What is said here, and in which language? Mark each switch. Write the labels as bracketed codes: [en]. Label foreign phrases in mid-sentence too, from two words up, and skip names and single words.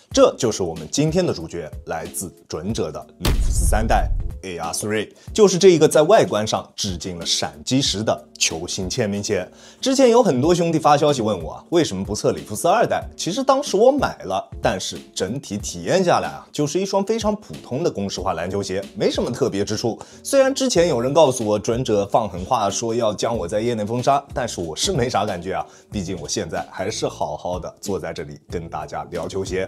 [zh] 這就是我們今天的主角，来自准者的里弗斯3代 AR3， 就是这一个在外观上致敬了闪击时的球星签名鞋。之前有很多兄弟发消息问我为什么不测里弗斯2 代？其實當時我買了，但是整體體驗下來就是一雙非常普通的公式化籃球鞋，沒什麼特別之處。雖然之前有人告訴我准者放狠話說要將我在業內封殺，但是我是沒啥感覺啊，畢竟我現在還是好好的坐在這裡跟大家聊球鞋。